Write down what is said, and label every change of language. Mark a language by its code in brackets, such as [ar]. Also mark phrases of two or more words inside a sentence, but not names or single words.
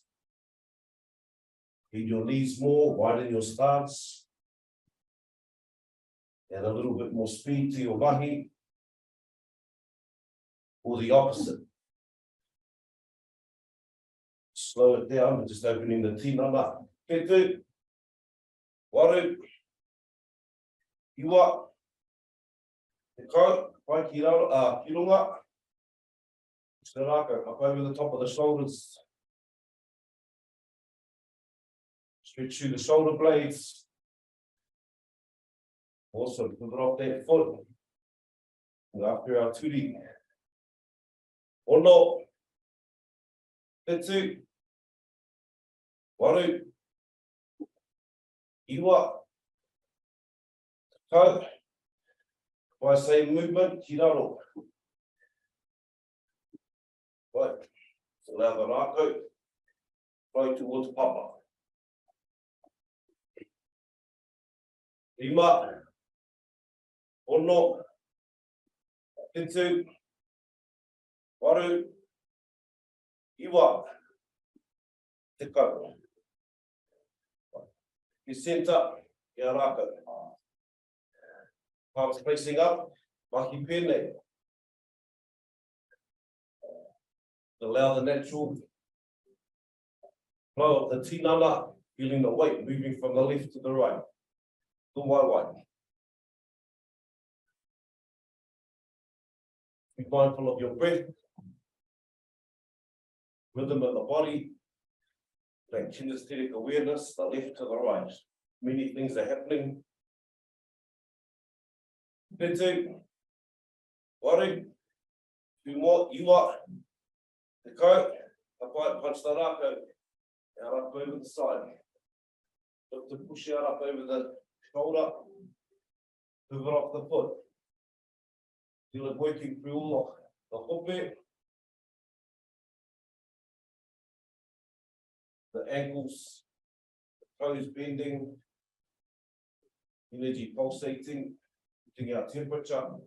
[en] Bend your knees more, widen your stance. Add a little bit more speed to your mahi. Or the opposite. Slow it down, just opening the tinana. [mi] Whitu, waru, iwa, te kau, pai ki runga. Te Rākau, [en] up over the top of the shoulders. Stretch through the shoulder blades. Also, put it off that foot. And after our turi. [mi] Ono, whitu, waru, iwa, te kau. [en] By same movement, [mi] ki raro. [en] Right, so allow the Rākau, flow towards papa. [mi] Rima, ono, whitu, waru, iwa, te kau. [en] You centre, your Rākau. Palms facing up, [mi] mahi pēnei. [en] Allow the natural flow of the tinana, feeling the weight moving from the left to the right. The waiwai. Be mindful of your breath, rhythm of the body, that kinesthetic awareness, the left to the right. Many things are happening. [mi] Whitu, waru, iwa, te kau, [en] apply, punch the Rākau, out up over the side. Look to push out up over the shoulder. Pivot off the foot. Feel it working through all the hope, the ankles, the toes bending, energy pulsating, getting our temperature.